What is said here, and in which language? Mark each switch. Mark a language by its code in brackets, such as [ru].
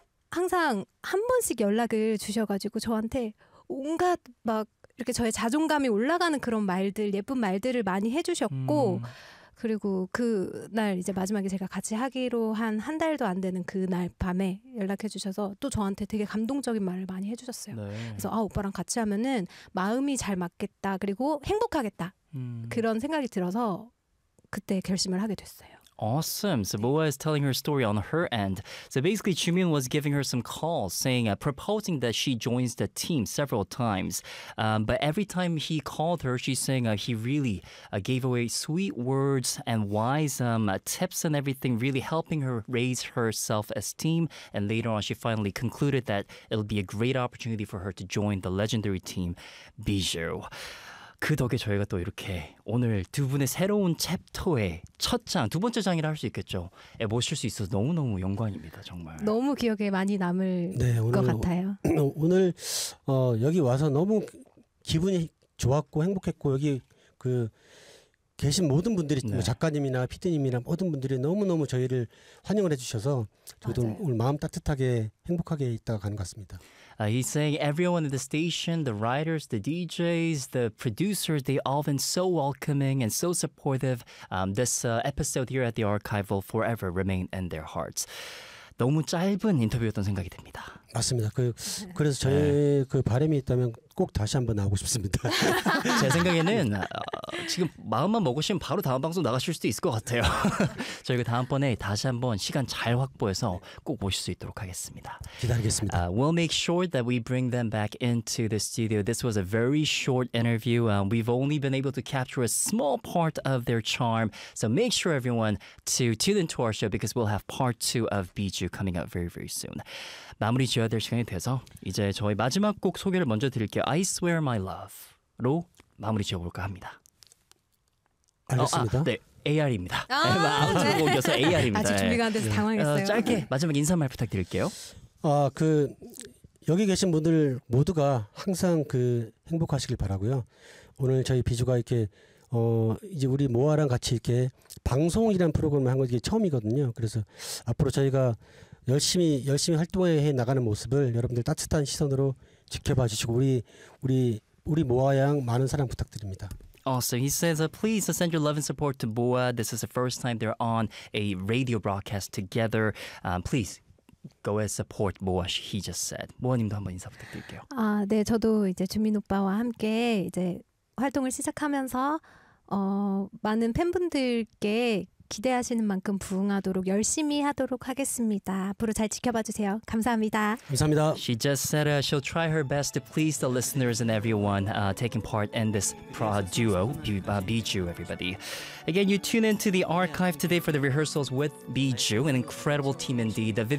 [ko] 항상 한 번씩 연락을 주셔가지고 저한테 온갖 막 이렇게 저의 자존감이 올라가는 그런 말들, 예쁜 말들을 많이 해주셨고 그리고 그날 이제 마지막에 제가 같이 하기로 한 한 달도 안 되는 그날 밤에 연락해 주셔서 또 저한테 되게 감동적인 말을 많이 해주셨어요. 네. 그래서 아 오빠랑 같이 하면은 마음이 잘 맞겠다 그리고 행복하겠다 그런 생각이 들어서 그때 결심을 하게 됐어요. [en] Awesome. So Boa is telling her story on her end. So basically, Jimin was giving her some calls, saying, proposing that she joins the team several times. But every time he called her, she's saying he really gave away sweet words and wise tips and everything, really helping her raise her self-esteem. And later on, she finally concluded that it'll be a great opportunity for her to join the legendary team, Bijou. [ko] 그 덕에 저희가 또 이렇게 오늘 두 분의 새로운 챕터의 첫 장, 두 번째 장이라 할 수 있겠죠. 모실 수 있어서 너무너무 영광입니다. 정말. 너무 기억에 많이 남을 네, 것 오늘, 같아요. 오늘 여기 와서 너무 기분이 좋았고 행복했고 여기 그 계신 모든 분들이 네. 뭐 작가님이나 피디님이나 모든 분들이 너무너무 저희를 환영을 해주셔서 저도 맞아요. 오늘 마음 따뜻하게 행복하게 있다가 가는 것 같습니다. [en] He's saying everyone at the station, the writers, the DJs, the producers, they all been so welcoming and so supportive. This episode here at the archive will forever remain in their hearts. [ko] 너무 짧은 인터뷰였던 생각이 듭니다. 맞습니다. 그래서 저의 네. 그 바람이 있다면 꼭 다시 한번 나오고 싶습니다. 제 생각에는 지금 마음만 먹으시면 바로 다음 방송 나가실 수도 있을 것 같아요. 저희가 다음번에 다시 한번 시간 잘 확보해서 꼭 모실 수 있도록 하겠습니다. 기다리겠습니다. [en] We'll make sure that we bring them back into the studio. This was a very short interview. We've only been able to capture a small part of their charm. So make sure everyone to tune into our show because we'll have part 2 of Bijou coming up very, very soon. [ko] 마무리 지어야 될 시간이 돼서 이제 저희 마지막 곡 소개를 먼저 드릴게요. I Swear My Love로 마무리 지어볼까 합니다. 알겠습니다. 네, AR입니다. 마무리 곡이어서 AR입니다. 아직 준비가 안 돼서 당황했어요. 짧게 마지막 인사말 부탁드릴게요. 여기 계신 분들 모두가 항상 그 행복하시길 바라고요. 오늘 저희 비주가 이렇게 이제 우리 모아랑 같이 이렇게 방송이라는 프로그램을 한 건 이게 처음이거든요. 그래서 앞으로 저희가 열심히 활동해 나가는 모습을 여러분들 따뜻한 시선으로 지켜봐 주시고 우리 모아 양 많은 사랑 부탁드립니다. [en] Awesome. He says, please send your love and support to Boa. This is the first time they're on a radio broadcast together. Please go and support Boa. He just said. [ko] 모아님도 한번 인사 부탁드릴게요. 아, 네, 저도 이제 주민 오빠와 함께 이제 활동을 시작하면서 많은 팬분들께 기대하시는 만큼 부응하도록 열심히 하도록 하겠습니다. 앞으로 잘 지켜봐 주세요. 감사합니다. 감사합니다. [en] She just said she'll try her best to please the listeners and everyone taking part in this duo, Bijou, everybody. Again, you tune into the archive today for the rehearsals with Bijou, an incredible team indeed. The Vivian